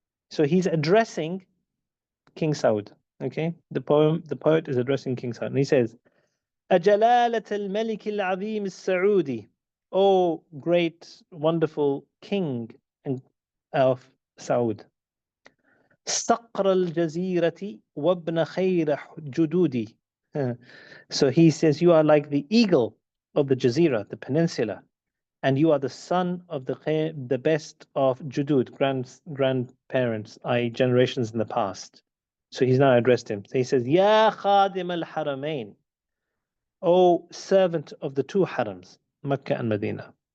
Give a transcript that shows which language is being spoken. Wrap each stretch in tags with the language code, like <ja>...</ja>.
<en>So he's addressing King Saud. Okay, the poet is addressing King Saud, and he says,</en> <ar>"Ajalalat al-Malik al-Azim al-Saudi,</ar> <en>O great, wonderful King of Saud.</en> <ar>صقر الجزيرة وابن خير جدودي."</ar> <en>So he says, you are like the eagle of the Jazeera, the peninsula, and you are the son of the best of Judud, grandparents, i.e. generations in the past. So he's now addressed him. So he says,</en> <ar>Ya khadim al-haramain,</ar> <en>O servant of the two harams, Mecca and Medina.</en>